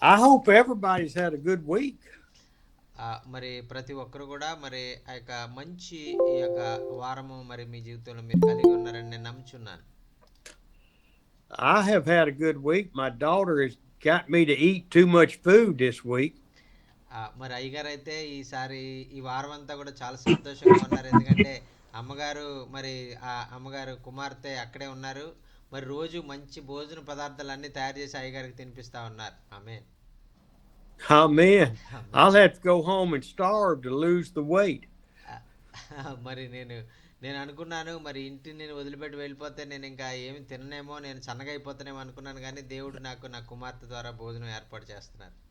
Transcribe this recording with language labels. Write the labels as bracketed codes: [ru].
[en] I hope everybody's had a good week. [te] మరి ప్రతి ఒక్కరు కూడా మరి ఆ యొక్క మంచి ఈ యొక్క వారము మరి మీ జీవితంలో మీరు కలిగి ఉన్నారని నేను నమ్ముచున్నాను. [en] I have had a good week. My daughter has got me to eat too much food this week. [te] మరి అయ్యగారు అయితే ఈసారి ఈ వారం అంతా కూడా చాలా సంతోషంగా ఉన్నారు. ఎందుకంటే అమ్మగారు మరి ఆ అమ్మగారు కుమార్తె అక్కడే ఉన్నారు. మరి రోజు మంచి భోజన పదార్థాలు అన్నీ తయారు చేసి అయ్యగారికి తినిపిస్తా ఉన్నారు. Amen. [en] Amen. [te] Amen. [en] I'll have to go home and starve to lose the weight. [te] ఆ, మరి నేను అనుకున్నాను మరి ఇంటిని నేను వదిలిపెట్టి వెళ్ళిపోతే నేను ఇంకా ఏమి తిననేమో, నేను సన్నగా అయిపోతానేమో అనుకున్నాను. కానీ దేవుడు నాకు నా కుమార్తె ద్వారా భోజనం ఏర్పాటు చేస్తున్నారు.